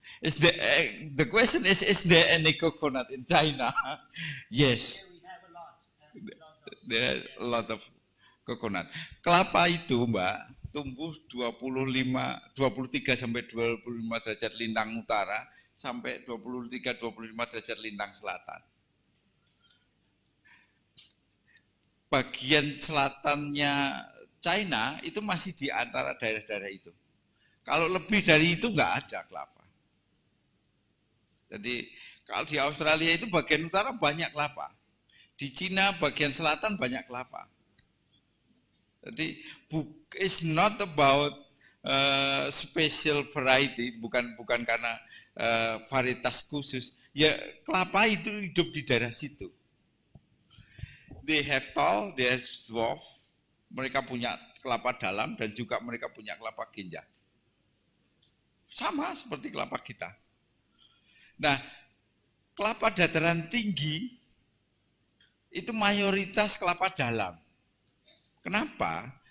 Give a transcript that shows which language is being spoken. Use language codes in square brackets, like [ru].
[en] The question is there any coconut in China? Yes. There are a lot of coconut. [id] Kelapa itu, Mbak, tumbuh 23 sampai 25 derajat lintang utara sampai 23-25 derajat lintang selatan. Bagian selatannya China itu masih di antara daerah-daerah itu. Kalau lebih dari itu nggak ada kelapa. Jadi kalau di Australia itu bagian utara banyak kelapa. Di Cina bagian selatan banyak kelapa. Jadi [en] it's not about special variety, [id] bukan karena varietas khusus. Ya kelapa itu hidup di daerah situ. [en] They have tall, they have dwarf. [id] Mereka punya kelapa dalam dan juga mereka punya kelapa genjang. Sama seperti kelapa kita. Nah, kelapa dataran tinggi itu mayoritas kelapa dalam. Kenapa?